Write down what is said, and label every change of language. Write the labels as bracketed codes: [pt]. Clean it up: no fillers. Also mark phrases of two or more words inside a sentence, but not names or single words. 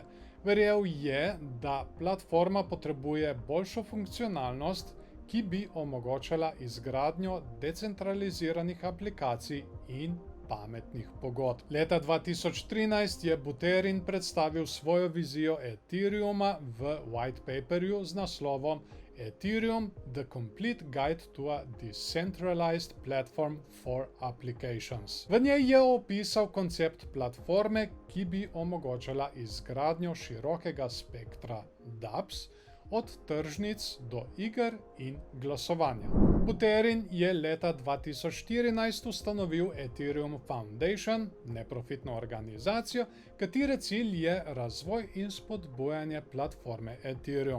[sl] Verjel je, da platforma potrebuje boljšo funkcionalnost, ki bi omogočala izgradnjo decentraliziranih aplikacij in pametnih pogodb. Leta 2013 je Buterin predstavil svojo vizijo Ethereuma v [en] white paperju [sl] z naslovom Ethereum: The Complete Guide to a Decentralized Platform for Applications. V njej je opisal koncept platforme, ki bi omogočala izgradnjo širokega spektra dApps, od tržnic do iger in glasovanja. Buterin je leta 2014 ustanovil Ethereum Foundation, neprofitno organizacijo, katere cilj je razvoj in spodbujanje platforme Ethereum.